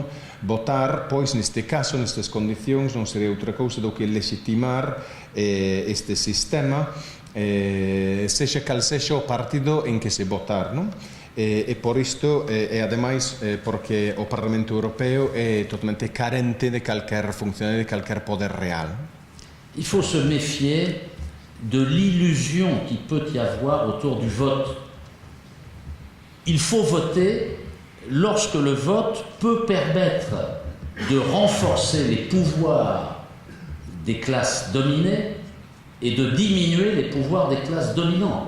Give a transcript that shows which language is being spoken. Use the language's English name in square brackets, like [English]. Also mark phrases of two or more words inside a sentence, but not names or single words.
[Galician] Votar, pois, neste caso, nestas condicións, non sería outra cousa do que legitimar este sistema, sexa cal sexa o partido en que se votar, non? E por isto, e ademais, porque o Parlamento Europeo é totalmente carente de calquer funcionario, de calquer poder real. [French] Il faut se méfier de l'illusion qu'il peut y avoir autour du vote. Il faut voter lorsque le vote peut permettre de renforcer les pouvoirs des classes dominées et de diminuer les pouvoirs des classes dominantes.